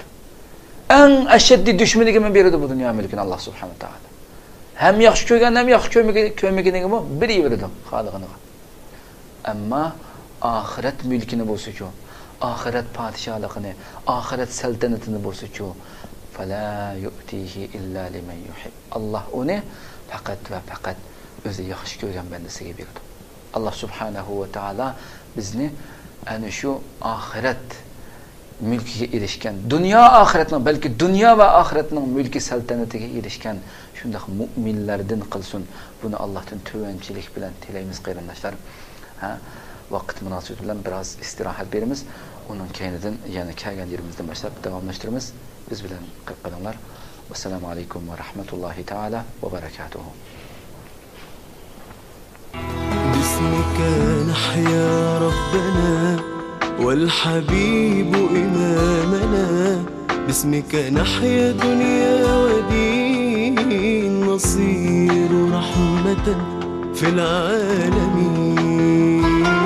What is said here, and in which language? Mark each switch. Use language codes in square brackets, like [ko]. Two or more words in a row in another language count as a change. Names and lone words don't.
[uz] Eng ashaddiy dushmaniga beradi bu dunyo mulkini Alloh subhanahu va taolo. Ham yaxshi ko'rgan, ham yaxshi ko'rmaganiga beradi xohlaganiga. Ammo oxirat mulkini bo'lsa-ku, oxirat podshohligini, oxirat saltanatini bo'lsa-ku, [ar] فلا يؤتيه إلا لمن يحب. [uz] Alloh uni faqat va faqat o'zi yaxshi ko'rgan bandasiga beradi. Alloh subhanahu va taolo bizni ana shu oxirat mulkiga erishgan, dunyo oxiratning, balki dunyo va oxiratning mulki saltanatiga erishgan shunday mu'minlardan qilsin. Buni Allohdan tuvanchilik bilan tilaymiz qarindoshlar. Vaqt munosabati bilan biroz istirohat beramiz. Uning keyinidan yana kelgan yerimizdan boshlab davomlashtiramiz. Biz bilan qolinglar. [ar] السلام عليكم ورحمة الله تعالى وبركاته. باسمك نحيا ربنا والحبيب إمامنا باسمك نحيا دنيا ودين نصير رحمة في العالمين